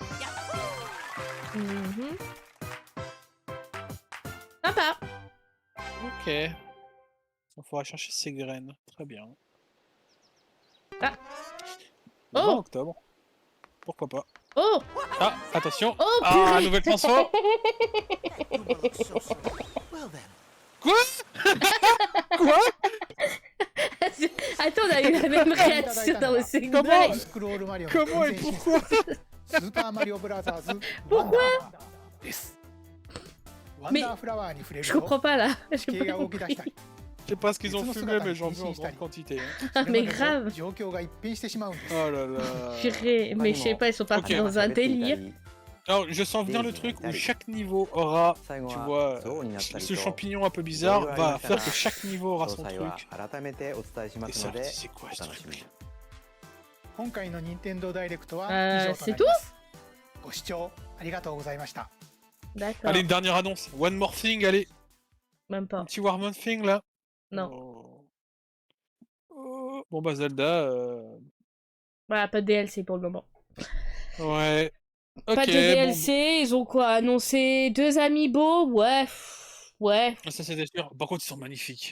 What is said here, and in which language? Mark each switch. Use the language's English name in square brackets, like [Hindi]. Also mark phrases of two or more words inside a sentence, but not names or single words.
[French] Mhm. Sympa! Ok. Il faudra chercher ses graines. Très bien. Ah. Le Oh. 20 octobre. Pourquoi pas. Oh! Ah, attention. Oh, Ah, purée. nouvelle transfo. [English] Well then, [French] Quoi? Quoi? Attends, on a eu la même réaction dans le second. Comment? [Japanese] スクロールマリオの [French] Comment et [Japanese] 全然 [French] pourquoi? [Japanese] スーパーマリオブラザーズ [French] Pourquoi [Japanese] ワンダーですワンダーフラワーに触れる [French] Je [Japanese] と [French] comprends pas là. [Japanese] 地形が動き出したり [French] Je sais pas ce qu'ils ont fumé, mais j'en veux en grande quantité. Hein. Mais [Japanese] それまでと [French] grave. [Japanese] 状況が一変してしまうんです [French] Oh là là. Purée, mais je sais pas, ils sont partis Ok. dans un délire. Alors, je sens venir le truc où chaque niveau aura, tu vois, ce champignon un peu bizarre va faire que chaque niveau aura son truc. [Japanese] 改めてお伝えしま [French] Et [Japanese] す [French] ça, [Japanese] ので [French] c'est quoi [Japanese] お [French] ce [Japanese] 楽しみに [French] truc? [Japanese] 今回の任天堂ダイレクトは以上となりますご視聴ありがとうございました [French] D'accord. Allez, une dernière annonce. [English] One more thing, [French] allez. Même Un pas. petit [English] One more thing [French] là. Non. Oh. Oh. Bon bah Zelda, Voilà, pas de DLC pour le moment. ouais. Ok, Pas de DLC, ils ont quoi annoncé 2 amiibo? Ouais. Ouais. bon. Ça c'était sûr. Par contre, ils sont magnifiques.